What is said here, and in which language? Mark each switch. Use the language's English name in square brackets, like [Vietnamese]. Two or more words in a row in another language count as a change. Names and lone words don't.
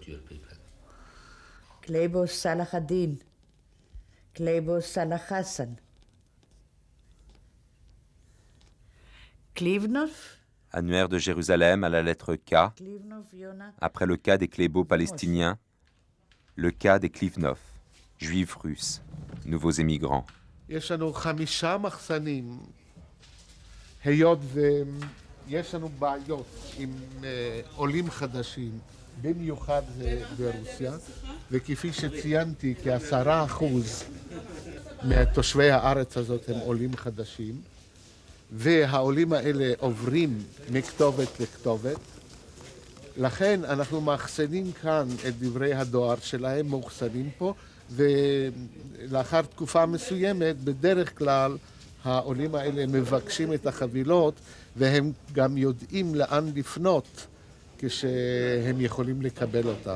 [French] Kleibos Salah ad-Din, Kleibos Salah Hassan. Annuaire de Jérusalem à la lettre K, après le cas des Klébo palestiniens, le cas des Klivnov, juifs russes, nouveaux émigrants. [Hebrew] יש לנו 5 מחסנים, היות ויש לנו בעיות עם עולים חדשים, במיוחד ברוסיה, וכפי שציינתי, כ10% מתושבי הארץ הזאת הם עולים חדשים, והעולים האלה עוברים מכתובת לכתובת, לכן אנחנו מאחסנים כאן את דברי הדואר שלהם, מאוחסנים פה, ולאחר תקופה מסוימת, בדרך כלל העולים האלה מבקשים את החבילות, והם גם יודעים לאן לפנות כשהם יכולים לקבל אותם.